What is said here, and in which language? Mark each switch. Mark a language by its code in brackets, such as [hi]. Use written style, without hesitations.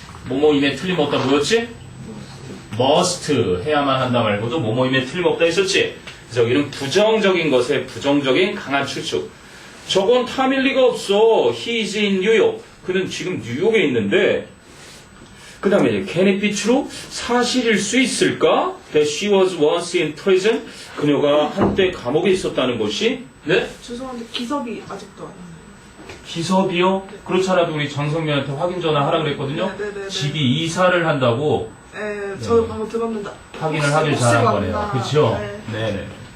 [ko] 뭐뭐임에 틀림없다 뭐였지? must 해야만 한다 말고도 뭐뭐임에 틀림없다 했었지. 그래서 이런 부정적인 것에 부정적인 강한 추측. 저건 탐일 리가 없어. [en] He is in New York. [ko] 그는 지금 뉴욕에 있는데. 그 다음에 [en] can it be true? [ko] 사실일 수 있을까? [en] That she was once in prison. [ko] 그녀가 한때 감옥에 있었다는 것이. 네? 죄송한데 기석이 아직도 안 왔네요. 기섭이요? 그렇지 않아도 우리 장성민한테 확인 전화 하라 그랬거든요. 네네네. 집이 이사를 한다고 네, 저 방금 들었는데 확인을 하길 잘한 거네요. 그렇죠? 네. 네네.